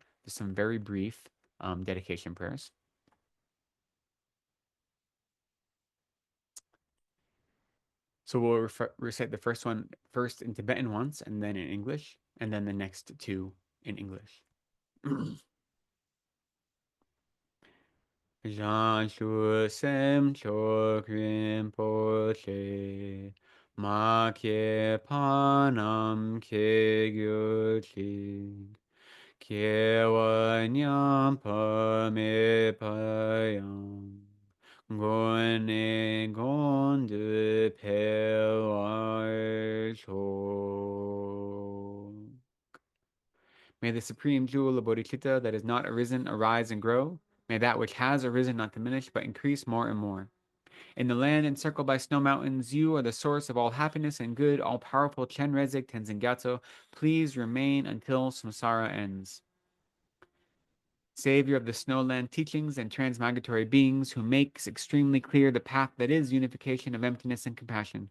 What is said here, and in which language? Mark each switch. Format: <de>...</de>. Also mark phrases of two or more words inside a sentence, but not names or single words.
<en>There's some very brief dedication prayers. So we'll recite the first one first in Tibetan once, and then in English, and then the next 2 in English.</en> <bo>བྱང་ཆུབ་སེམས་མཆོག་རིན་པོ་ཆེ་མ་སྐྱེས་པ་རྣམས་སྐྱེ་གྱུར་ཅིག་སྐྱེས་པ་ཉམས་པ་མེད་པ་ཡང་གོང་ནས་གོང་དུ་འཕེལ་བར་ཤོག.</bo> <en>May the supreme jewel of bodhicitta that has not arisen arise and grow. May that which has arisen not diminish, but increase more and more. In the land encircled by snow mountains, you are the source of all happiness and good, all-powerful Chenrezig Tenzin Gyatso. Please remain until samsara ends. Savior of the snowland teachings and transmigratory beings who makes extremely clear the path that is unification of emptiness and compassion.</en>